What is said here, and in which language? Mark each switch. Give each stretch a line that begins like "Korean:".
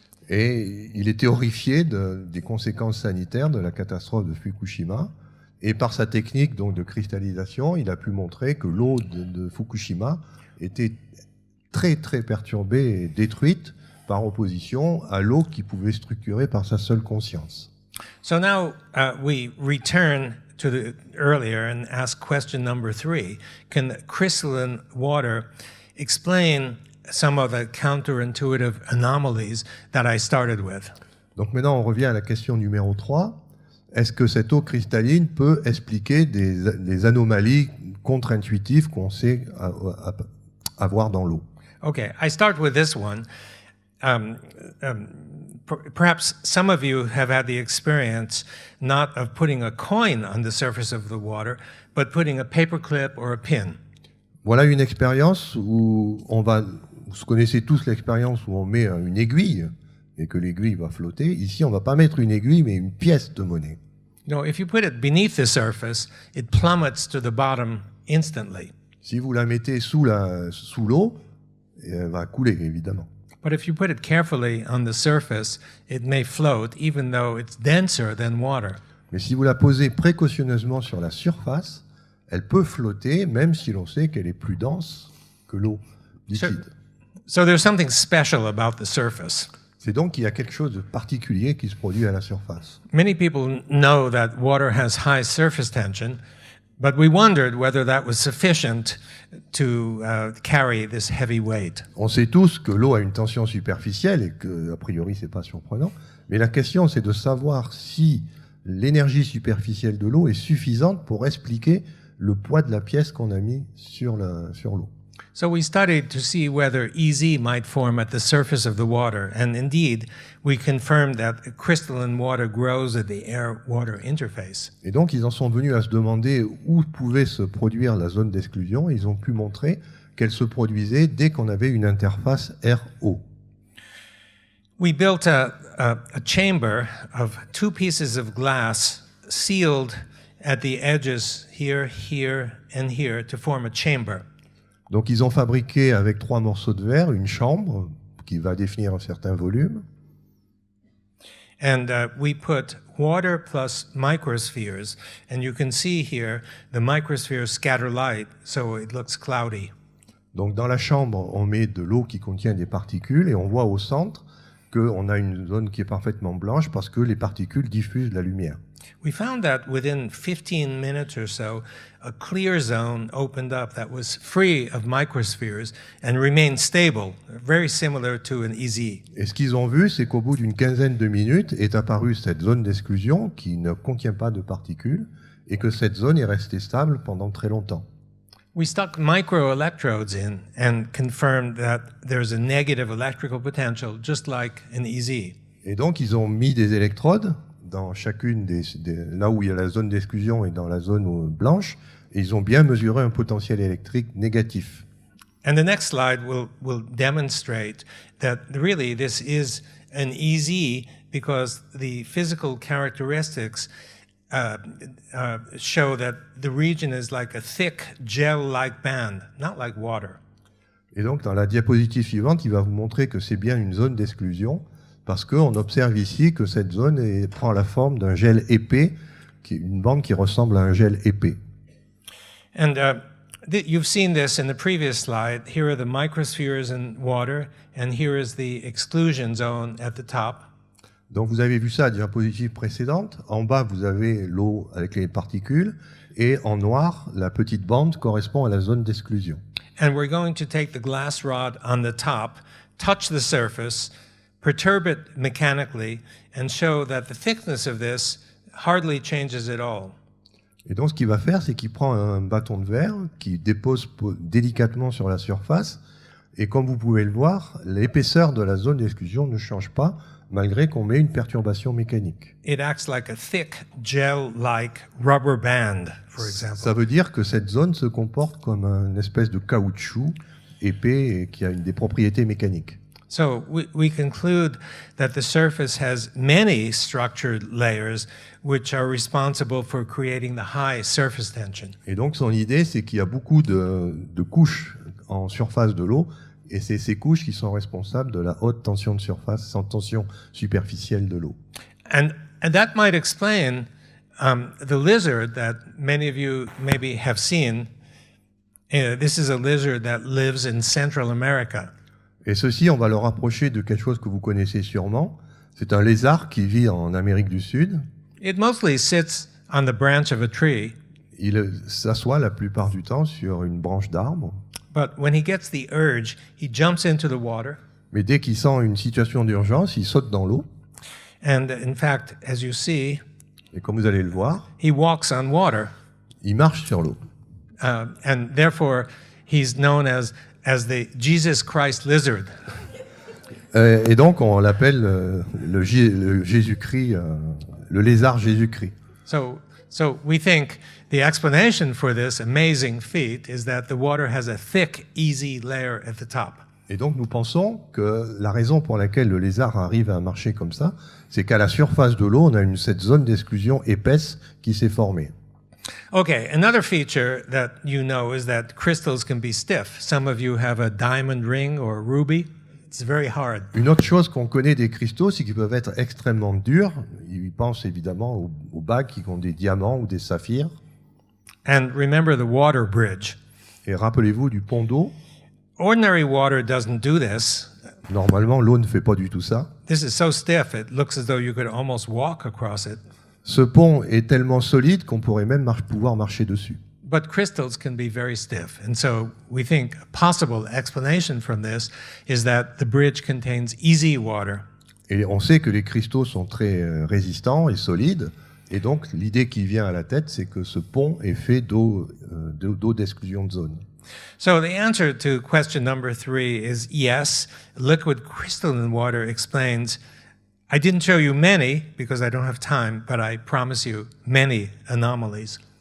French: Et il était horrifié des conséquences sanitaires de la catastrophe de Fukushima. Et par sa technique donc, de cristallisation, il a pu montrer que l'eau de Fukushima était très très perturbée et détruite par opposition à l'eau qui pouvait structurer par sa seule conscience.
English: So now we return to the earlier and ask question number 3. Can crystalline water explain some of the counterintuitive anomalies that I started with?
French: Donc maintenant, on revient à la question numéro 3. Est-ce que cette eau cristalline peut expliquer des anomalies contre-intuitives qu'on sait avoir dans l'eau?
English: Okay, I start with this one. Perhaps some of you have had the experience not of putting a coin on the surface of the water, but putting a paperclip or a pin.
French: Voilà une expérience où vous connaissez tous l'expérience où on met une aiguille et que l'aiguille va flotter. Ici, on ne va pas mettre une aiguille, mais une pièce de monnaie.
English: No, if you put it beneath the surface, it plummets to the bottom instantly.
French: Si vous la mettez sous l'eau, elle va couler, évidemment.
English: But if you put it carefully on the surface, it may float even though it's denser than water.
French: Mais si vous la posez précautionneusement sur la surface, elle peut flotter, même si l'on sait qu'elle est plus dense que l'eau liquide.
English: So there's something special about the surface.
French: C'est donc qu'il y a quelque chose de particulier qui se produit à la surface.
English: Many people know that water has high surface tension, but we wondered whether that was sufficient to carry this heavy weight.
French: On sait tous que l'eau a une tension superficielle et que, a priori, c'est pas surprenant. Mais la question, c'est de savoir si l'énergie superficielle de l'eau est suffisante pour expliquer le poids de la pièce qu'on a mis sur l'eau.
English: So we studied to see whether EZ might form at the surface of the water, and indeed, we confirmed that crystalline water grows at the air-water interface.
French: Et donc, ils en sont venus à se demander où pouvait se produire la zone d'exclusion. Ils ont pu montrer qu'elle se produisait dès qu'on avait une interface air-eau.
English: We built a chamber of 2 pieces of glass sealed at the edges here, here, and here to form a chamber.
French: Donc ils ont fabriqué avec 3 morceaux de verre une chambre qui va définir un certain volume.
English: And we put water plus microspheres, and you can see here the microspheres scatter light, so it looks cloudy.
French: Donc dans la chambre, on met de l'eau qui contient des particules et on voit au centre qu'on a une zone qui est parfaitement blanche parce que les particules diffusent la lumière.
English: we found that within 15 minutes or so, a clear zone opened up that was free of microspheres and remained stable, very similar to an EZ.
French: Et ce qu'ils ont vu, c'est qu'au bout d'une quinzaine de minutes est apparue cette zone d'exclusion qui ne contient pas de particules et que cette zone est restée stable pendant très longtemps.
English: We stuck microelectrodes in and confirmed that there's a negative electrical potential, just like an EZ.
French: Et donc, ils ont mis des électrodes dans chacune là où il y a la zone d'exclusion et dans la zone blanche, et ils ont bien mesuré un potentiel électrique négatif.
English: And the next slide will demonstrate that really this is an EZ because the physical characteristics show that the region is like a thick gel-like band, not like water.
French: Et donc, dans la diapositive suivante, il va vous montrer que c'est bien une zone d'exclusion, parce qu'on observe ici que cette zone prend la forme d'un gel épais, une bande qui ressemble à un gel épais.
English: And you've seen this in the previous slide. Here are the microspheres in water, and here is the exclusion zone at the top.
French: Donc vous avez vu ça à la diapositive précédente. En bas, vous avez l'eau avec les particules, et en noir, la petite bande correspond à la zone d'exclusion.
English: And we're going to take the glass rod on the top, touch the surface, perturb it mechanically, and show that the thickness of this hardly changes at all.
French: Et donc ce qu'il va faire, c'est qu'il prend un bâton de verre, qu'il dépose délicatement sur la surface, et comme vous pouvez le voir, l'épaisseur de la zone d'exclusion ne change pas, malgré qu'on met une perturbation mécanique.
English: It acts like a thick, gel-like rubber band, for example.
French: Ça veut dire que cette zone se comporte comme une espèce de caoutchouc épais et qui a des propriétés mécaniques.
English: So we conclude that the surface has many structured layers which are responsible for creating the high surface tension.
French: Et donc son idée, c'est qu'il y a beaucoup de couches en surface de l'eau, et c'est ces couches qui sont responsables de la haute tension de surface, sans tension superficielle de l'eau.
English: And that might explain the lizard that many of you maybe have seen. This is a lizard that lives in Central America.
French: Et ceci, on va le rapprocher de quelque chose que vous connaissez sûrement. C'est un lézard qui vit en Amérique du Sud.
English: It mostly sits on the branch of a tree.
French: Il s'assoit la plupart du temps sur une branche d'arbre.
English: But when he gets the urge, he jumps into the water.
French: Mais dès qu'il sent une situation d'urgence, il saute dans l'eau.
English: And in fact, as you see,
French: Et comme vous allez le voir,
English: he walks on water.
French: il marche sur l'eau.
English: And therefore, he's known as the Jesus Christ lizard.
French: Et donc, on l'appelle le Jésus-Christ, le lézard Jésus-Christ.
English: So we think the explanation for this amazing feat is that the water has a thick, easy layer at the top.
French: Et donc, nous pensons que la raison pour laquelle le lézard arrive à marcher comme ça, c'est qu'à la surface de l'eau, on a cette zone d'exclusion épaisse qui s'est formée.
English: Okay, another feature that you know is that crystals can be stiff. Some of you have a diamond ring or a ruby. It's very hard.
French: Une autre chose qu'on connaît des cristaux, c'est qu'ils peuvent être extrêmement durs. Ils pensent évidemment aux bagues qui ont des diamants ou des saphirs.
English: And remember the water bridge.
French: Et rappelez-vous du pont d'eau.
English: Ordinary water doesn't do this.
French: Normalement, l'eau ne fait pas du tout ça.
English: This is so stiff, it looks as though you could almost walk across it.
French: Ce pont est tellement solide qu'on pourrait même pouvoir marcher dessus.
English: But crystals can be very stiff. And so we think a possible explanation from this is that the bridge contains easy water.
French: Et on sait que les cristaux sont très résistants et solides. Et donc, l'idée qui vient à la tête, c'est que ce pont est fait d'eau d'exclusion de zone.
English: So the answer to question number 3 is yes, liquid crystalline water explains. I didn't show you many because I don't have time, but I promise you many anomalies.